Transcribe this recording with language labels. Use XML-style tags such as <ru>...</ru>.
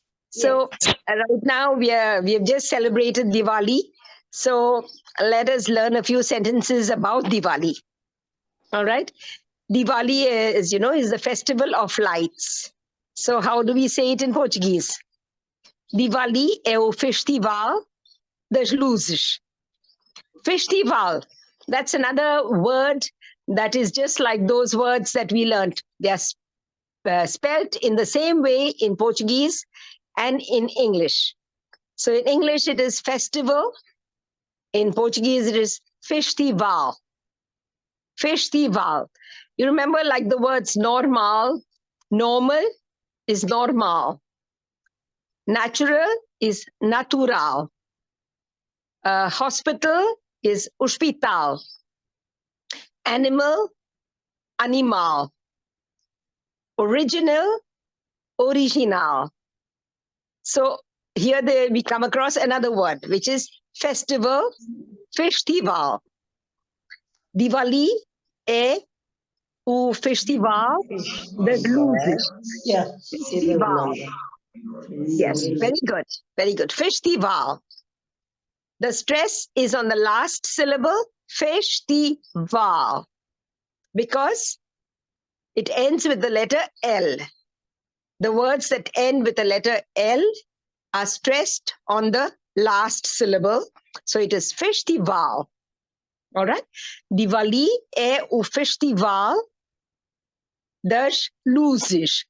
<en>So right now we have just celebrated Diwali. So let us learn a few sentences about Diwali. All right. Diwali is the festival of lights. So how do we say it in Portuguese?</en> <pt>Diwali é o festival das luzes.</pt> <en>Festival. That's another word that is just like those words that we learned. They are spelled in the same way in Portuguese and in English. So in English, it is festival. In Portuguese, it is festival. Festival. You remember, like the words normal is normal. Natural is natural. Hospital is hospital. Animal, animal. Original, original. So here we come across another word, which is festival, festival.</en> <pt>Diwali é o festival das luzes.</pt> <en>Festival. Yes, very good, very good. Festival. The stress is on the last syllable, festival, because it ends with the letter L. The words that end with the letter L are stressed on the last syllable. So it is festival. All right.</en> <pt>Diwali é o festival das luzes.</pt>